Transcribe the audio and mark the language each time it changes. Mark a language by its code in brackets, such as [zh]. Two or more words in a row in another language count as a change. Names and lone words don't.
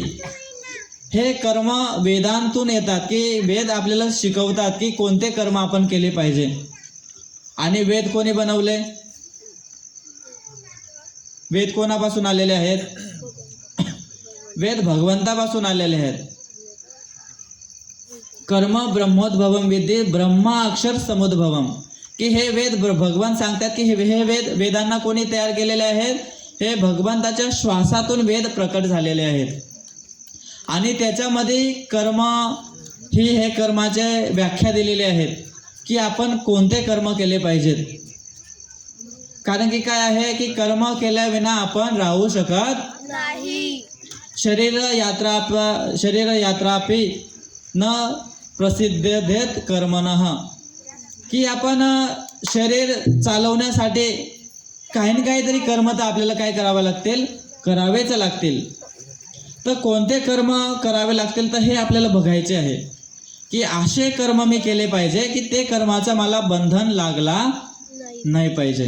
[mr] हे कर्म वेदांतून येतात, की वेद आपल्याला शिकवतात की कोणते कर्म आपण केले पाहिजे। आणि वेद कोणी बनवले, वेद कोणापासून आलेले आहेत, वेद भगवंतापासून आलेले आहेत। [sa] कर्म ब्रह्मोद्भवम विद्धि ब्रह्मा अक्षर समुद्भवम, [mr] की हे वेद भगवान सांगतात की हे वेदांना कोणी तयार केलेले आहेत, हे भगवंताच्या श्वासातून वेद प्रकट झालेले आहेत। आणि त्याच्यामध्ये कर्म ही हे कर्माचे व्याख्या दिलेली आहेत की आपण कोणते कर्म केले पाहिजेत। कारण की काय आहे की कर्म केल्याविना आपण राहू शकत नाही। [sa] शरीर यात्रापि न प्रसिद्धेत कर्मणः, [mr] की आपण शरीर चालवण्यासाठी काही ना काहीतरी कर्म तर आपल्याला काय करावे लागतील, करावेच लागतील। तर कोणते कर्म करावे लागतील तर हे आपल्याला बघायचे आहे। की असे कर्म मी केले पाहिजे की ते कर्माचं मला बंधन लागला नाही पाहिजे.